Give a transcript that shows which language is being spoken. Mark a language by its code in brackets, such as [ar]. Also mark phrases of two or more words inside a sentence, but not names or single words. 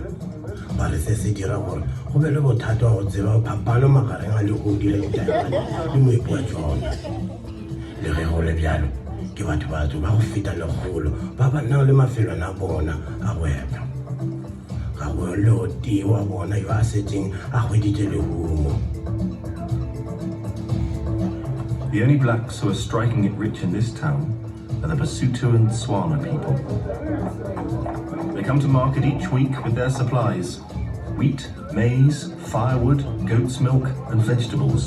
[nso] Ba re se se dira gore go be le bothata wa go tseba phapano magareng a legodi le didaemane le moepo wa tsona. Le ge go le bjalo ke batho batho ba go feta legolo ba ba nang le mafelwana a bona a go epa. Ga go le o tee wa bona yo a setseng a hweditše lehumo. [en] The only blacks who are striking it rich in this town are the Basuto and Tswana people. They come to market each week with their supplies: wheat, maize, firewood, goat's milk, and vegetables.